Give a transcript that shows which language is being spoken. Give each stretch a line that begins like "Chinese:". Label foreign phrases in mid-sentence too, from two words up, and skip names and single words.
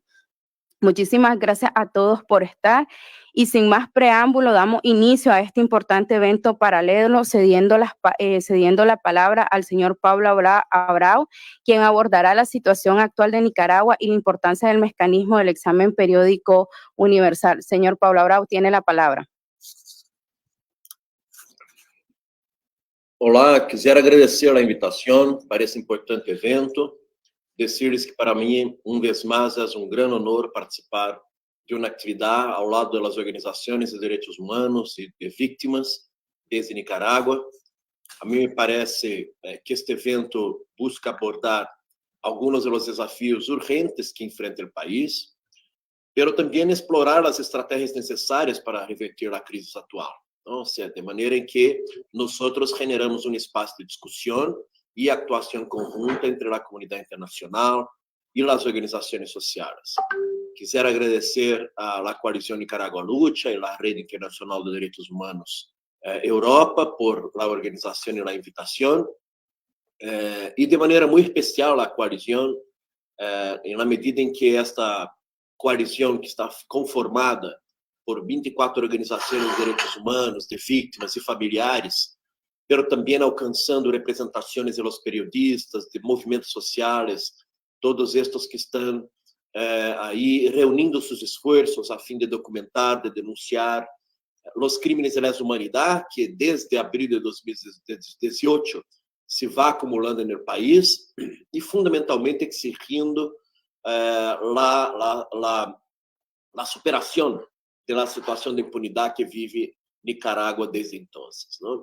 Spanish: Muchísimas gracias a todos por estar, y sin más preámbulo damos inicio a este importante evento paralelo, cediendo la palabra al señor Pablo Abrao, quien abordará la situación actual de Nicaragua y la importancia del mecanismo del examen periódico universal. Señor Pablo Abrao, tiene la palabra. Olá, quisiera agradecer a invitación para este importante evento. Decirles que
Portuguese: para mim, vez mais, é grande honor participar de uma atividade ao lado das organizações de direitos humanos e de vítimas desde Nicarágua. A mim me parece que este evento busca abordar alguns dos desafios urgentes que enfrenta o país, mas também explorar as estratégias necessárias para reverter a crise atual. Ou seja, de maneira em que nós generamos espaço de discussão e actuação conjunta entre a comunidade internacional e as organizações sociais.
Spanish: Quisiera agradecer a la Coalición Nicaragua Lucha y la Red Internacional de Derechos Humanos Europa por la organización y la invitación, y de manera muy especial a la coalición, en la medida en que esta coalición, que está conformada por 24
Portuguese: organizações de direitos humanos, de vítimas e familiares, pero também alcançando representações
Spanish: de los periodistas,
Portuguese: de movimentos sociais, todos estes que estão aí reunindo seus esforços a fim de documentar, de denunciar os crimes de lesa humanidade que desde abril de 2018 se vai acumulando no país e fundamentalmente exigindo a superação da situação de impunidade que vive Nicarágua desde então, não?